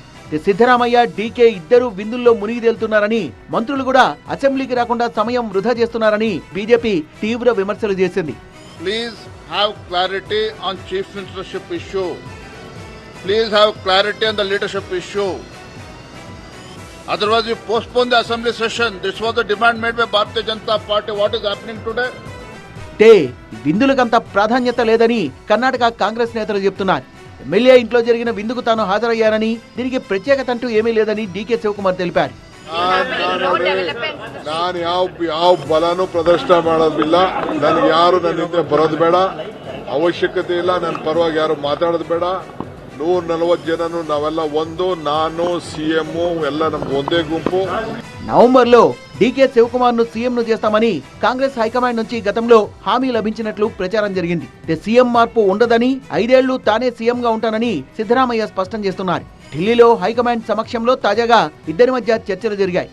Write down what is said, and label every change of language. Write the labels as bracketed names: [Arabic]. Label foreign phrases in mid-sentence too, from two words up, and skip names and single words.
[Telugu] సిద్ధరామయ్య, డీకే ఇద్దరు విందుల్లో మునిగి తేలుతున్నారని, మంత్రులు కూడా అసెంబ్లీకి రాకుండా సమయం వృధా చేస్తున్నారని బీజేపీ తీవ్ర విమర్శలు చేసింది. [English] Please have clarity on chief ministership issue. Please have clarity on the leadership issue. Otherwise, you postpone the assembly session. This was the demand made by Bharatiya Janata Party. What is happening today? [Telugu] విందులకంత ప్రాధాన్యత లేదని కర్ణాటక కాంగ్రెస్ నేతలు చెప్తున్నారు. ఎమ్మెల్యే ఇంట్లో జరిగిన విందుకు తాను హాజరయ్యానని, దీనికి ప్రత్యేకత అంటూ ఏమీ లేదని డీకే శివకుమార్ తెలిపారు. [Kannada] ನಾನು ಯಾವ ಬಲನೂ ಪ್ರದರ್ಶನ ಮಾಡೋದಿಲ್ಲ. ನನಗೆ ಯಾರು ನನ್ನ ಹಿಂದೆ ಬರೋದು ಬೇಡ, ಅವಶ್ಯಕತೆ ಇಲ್ಲ. ನನ್ನ ಪರವಾಗಿ ಯಾರು ಮಾತಾಡೋದು ಬೇಡ. 140 ಜನನು ನಾವೆಲ್ಲ ಒಂದು, ನಾನು ಸಿಎಂ ಎಲ್ಲ ನಮ್ಗೆ ಒಂದೇ ಗುಂಪು. [Telugu] నవంబర్ లో డీకే శివకుమార్ ను సీఎం ను చేస్తామని కాంగ్రెస్ హైకమాండ్ నుంచి గతంలో హామీ లభించినట్లు ప్రచారం జరిగింది. సీఎం మార్పు ఉండదని, 5 ఏళ్లు తానే సీఎం గా ఉంటానని సిద్ధరామయ్య స్పష్టం చేస్తున్నారు. ఢిల్లీలో హైకమాండ్ సమక్షంలో తాజాగా ఇద్దరి మధ్య చర్చలు జరిగాయి.